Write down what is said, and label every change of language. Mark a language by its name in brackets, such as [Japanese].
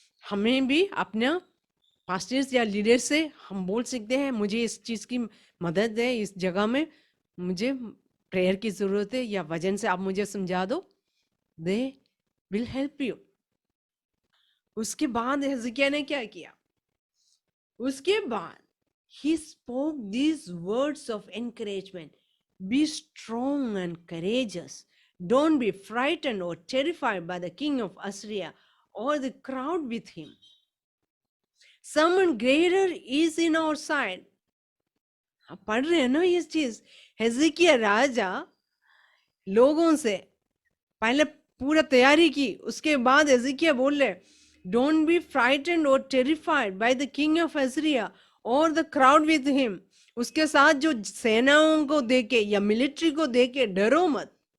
[Hindi] हमें भी अपना पास्टर्स या लीडर से हम बोल सकते हैं मुझे इस चीज़ की मदद है, इस जगह में मुझे प्रेयर की ज़रूरत है, या वजन से आप मुझे समझा दो, [English] They will help you. [Hindi] उसके बाद हिजकिय्याह ने क्या किया? उसके बाद [English] he spoke these words of encouragement, be strong and courageous, don't be frightened or terrified by the king of Assyria or the crowd with him, someone greater is in our side. [Hindi] आप पढ़ रहे हैं ना ये चीज? हिजकिय्याह राजा लोगों से पहले पूरा तैयारी की, उसके बाद हिजकिय्याह बोल रहे [English] don't be frightened और terrified by the king of Assyria और the crowd with him, [Hindi] उसके साथ जो सेनाओं को देके या मिलिट्री को देके डरो मत।